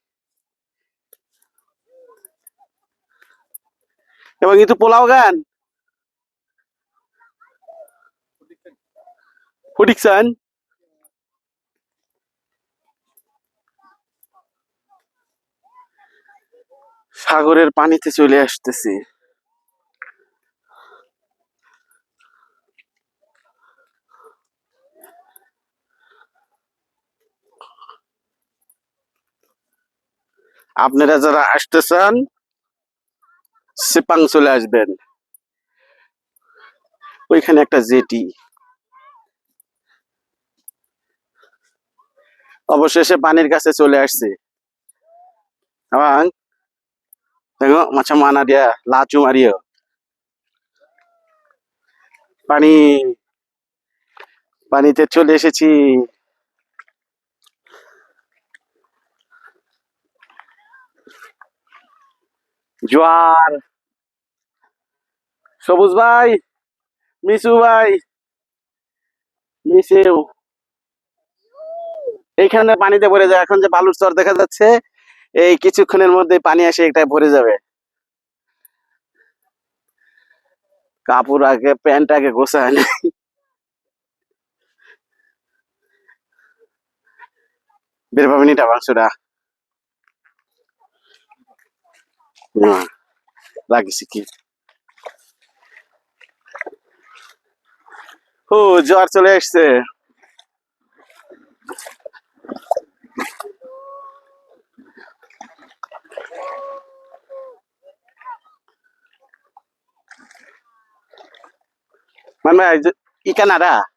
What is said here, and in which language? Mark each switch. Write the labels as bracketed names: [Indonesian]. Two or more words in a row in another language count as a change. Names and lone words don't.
[Malay] এবং itu pulau kan? Pudiksan? [Bangla] সাগরের পানিতে চলে আসতেছি। আপনারা যারা আসতেছেন সিপাং চলে আসবেন। ওইখানে একটা জেটি। অবশেষে পানির কাছে চলে আসছে। [Malay] Abang, tengok macam mana dia laju Mario. [Bangla] পানি পানিতে চলে এসেছি। জোয়ার। সবুজ ভাই, মিশু ভাই, মিশু এইখানে পানিতে ভরে যায়। এখন যে বালুর চর দেখা যাচ্ছে এই কিছুক্ষণের মধ্যে পানি এসে এটা ভরে যাবে। কাপড় আগে প্যান্ট আগে গোছায় নাই। [Malay] Berapa menit abang sudah? Nah, lagi sedikit. [Bangla] জোয়ার চলে এসছে। [Malay] মানে ikan ada?